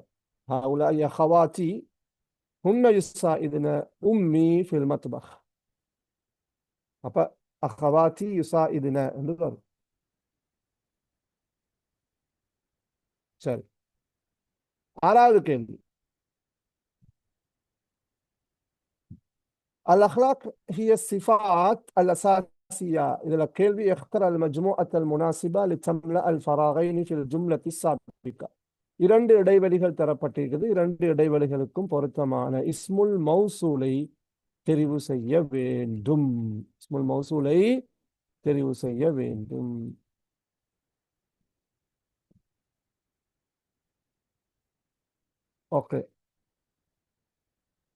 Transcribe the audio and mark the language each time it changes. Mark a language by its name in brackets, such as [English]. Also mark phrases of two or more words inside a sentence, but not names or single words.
[Arabic] هؤلاء أخواتي هن يساعدن أمي في المطبخ. [Tamil] அப்ப [Arabic] أخواتي يساعدن [Tamil] என்று வரும். சரி, ஆறாவது கேள்வி. [Arabic] الأخلاق هي الصفات الأساسية. إذا الكلمة اختر المجموعة المناسبة لتملأ الفراغين في الجملة السابقة. [Tamil] இரண்டு இடைவெளிகள் தரப்பட்டிருக்கிறது. இரண்டு இடைவெளிகளுக்கும் பொருத்தமான [Arabic] اسم الموصول [Tamil] தெரிவு செய்ய வேண்டும். [Arabic] اسم الموصول [Tamil] தெரிவு செய்ய வேண்டும். ஓகே,